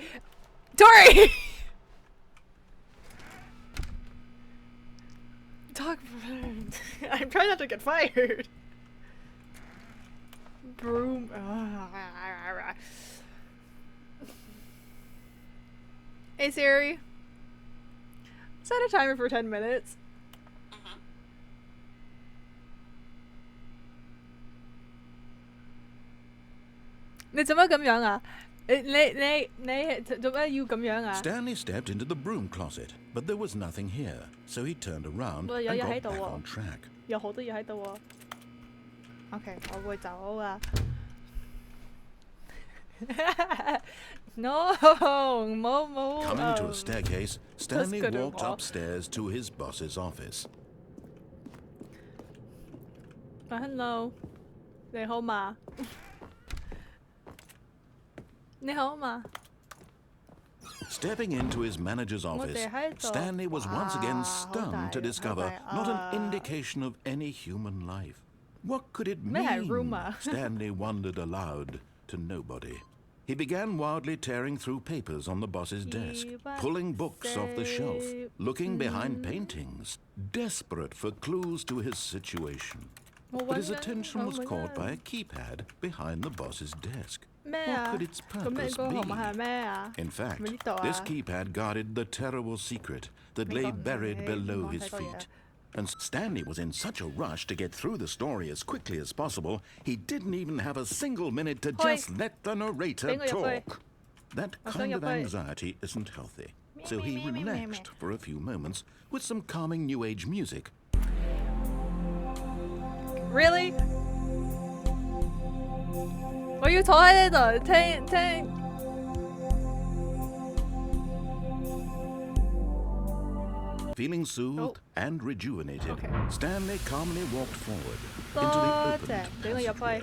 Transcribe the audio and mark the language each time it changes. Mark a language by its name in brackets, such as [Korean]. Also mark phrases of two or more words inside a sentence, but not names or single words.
[English] Tori! Talk. I'm trying not to get fired. Broom. Hey Siri. Set a timer for 10 minutes. [Cantonese] 你做乜咁樣啊？你做咩要咁樣啊？ [English] Stanley stepped into the broom closet, but there was nothing here, so he turned around [Cantonese] 有 [English] and [Cantonese] 嘢喺 [English] got [Cantonese] 度 [English] back [Cantonese] 喎 [English] on track. [Cantonese] 有好多嘢喺度喎。OK，我會走啊。No，冇。 [English] Coming to a staircase, Stanley good walked one. upstairs to his boss's office. Hello， [Cantonese] 你好嘛？你好嘛？ [English] Stepping into his manager's office, [Cantonese] 哋喺度。 [English] Stanley was once again [Cantonese] 哇，好 [English] stunned to [Cantonese] 大， [English] discover [Cantonese] 好大， [English] not an indication of any human life. What could it [Cantonese] 咩係 [English] mean? rumor？ Stanley wondered aloud to nobody. He began wildly tearing through papers on the boss's desk, pulling books off the shelf, looking behind paintings, desperate for clues to his situation. But his attention was caught by a keypad behind the boss's desk. [Cantonese] 咩 [English] What [Cantonese] 啊？ [English] could its [Cantonese] 咁你 [English] purpose [Cantonese] 個號碼 [English] be? [Cantonese] 係咩啊？ [English] In fact, [Cantonese] 咪呢度啊？ [English] this keypad guarded the terrible secret that lay buried below his feet. And Stanley was in such a rush to get through the story as quickly as possible, he didn't even have a single minute to Hoi. just let the narrator [Cantonese] 俾我入去。 [English] talk. That [Cantonese] 我想 [English] kind of [Cantonese] 入去。 [English] anxiety isn't healthy. so he relaxed for a few moments with some calming New Age music. Really? [Cantonese] 我要坐喺呢度聽聽。 [English] Feeling soothed and rejuvenated, Okay. Stanley calmly walked forward [Cantonese] 多 [English] into the [Cantonese] 謝 [English] open [Cantonese] 俾我入去， [English] passageway.